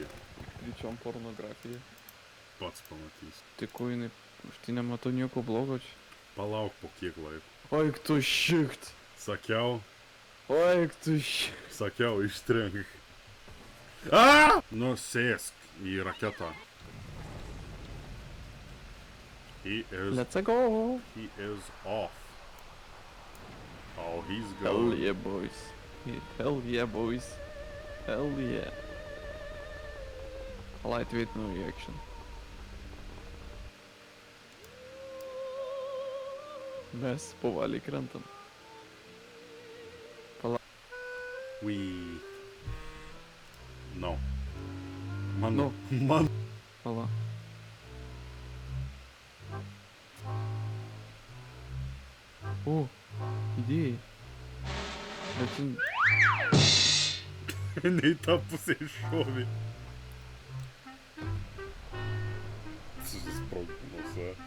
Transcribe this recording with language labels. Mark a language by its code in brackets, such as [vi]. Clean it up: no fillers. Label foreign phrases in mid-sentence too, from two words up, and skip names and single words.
[lt] Greičiom pornografija. Pats pamatys. Tai ko jinai, aš tai nematau nieko blogo čia. Palauk po kiek laiko. Oik tu šikt. Sakiau, Sakiau, ištrink. A! Nu, sėsk į raketą. [en] He let's go. is off. Oh, he's Hell going. yeah, boys. Hell yeah, boys. Hell yeah. Lightweight no reaction. [lt] Mes povaliai krentam. [en] We... No. No. Man. [lt] Pala. O, idėjai. Bet jin... Nei tą pusę iššovė. Susisprogdino.